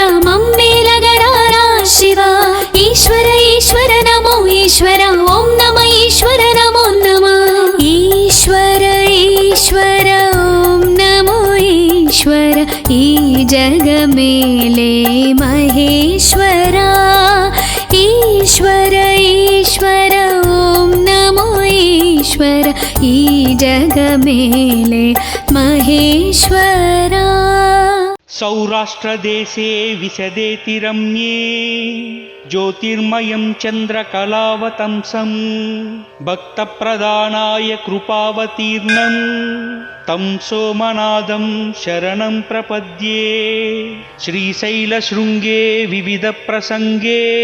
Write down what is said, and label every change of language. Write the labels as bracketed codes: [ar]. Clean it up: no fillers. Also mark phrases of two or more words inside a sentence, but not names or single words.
[te] మమ్మేలగరారా శివ ఈశ్వర ఈశ్వర నమో ఈశ్వర ఓం నమ ఈశ్వర నమో నమ ఈశ్వర ఈశ్వర ఓం నమో ఈశ్వర ఈ జగమేలే మహేశ్వరా ఈశ్వర ఈశ్వర ఓం నమో ఈశ్వర ఈ జగమేలే మహేశ్వరా [sa] सौराष्ट्रदेशे विशदेति रम्ये ज्योतिर्मयं चन्द्रकलावतंसं भक्तप्रदानाय कृपावतीर्णं तं सोमनाथं शरणं प्रपद्ये श्रीशैलशृङ्गे विविधप्रसङ्गे